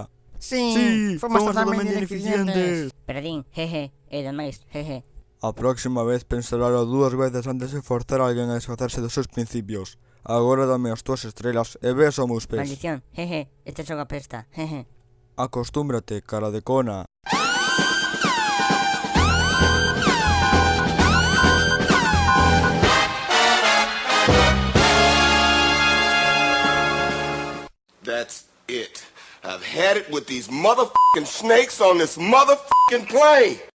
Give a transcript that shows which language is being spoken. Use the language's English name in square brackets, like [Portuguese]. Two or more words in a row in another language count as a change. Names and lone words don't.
[Galician] Sí, fomos totalmente ineficientes. Pero din, jeje, e demais, jeje. A próxima vez pensaralo 2 veces antes de forzar a alguén a desfacerse dos seus principios. Agora dame as túas estrelas e ves aos meus pés. Maldición, jeje, este xogo apesta, jeje. Acostúmbrate, cara de cona. [English] That's it. I've had it with these motherfucking snakes on this motherfucking plane.